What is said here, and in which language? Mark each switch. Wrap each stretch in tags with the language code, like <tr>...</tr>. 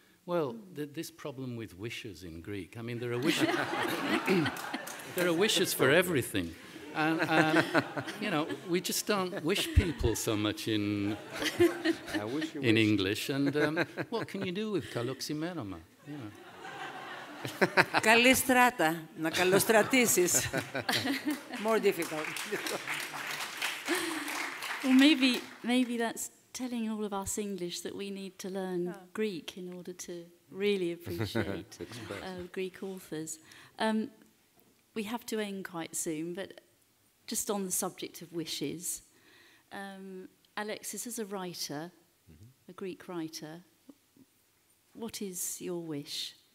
<en>Well, this problem with wishes in Greek, I mean, there are wishes, there are wishes for everything. And you know, we just don't wish people so much in English. And what can you do with kaloximeroma? You know.</en> <el>Καλή στράτα, να καλοστρατήσεις.</el> <en>More difficult. Well, maybe that's telling all of us English that we need to learn Greek in order to really appreciate Greek authors. We have to end quite soon, but just on the subject of wishes, Alexis, as a writer, a Greek writer, what is your wish?</en>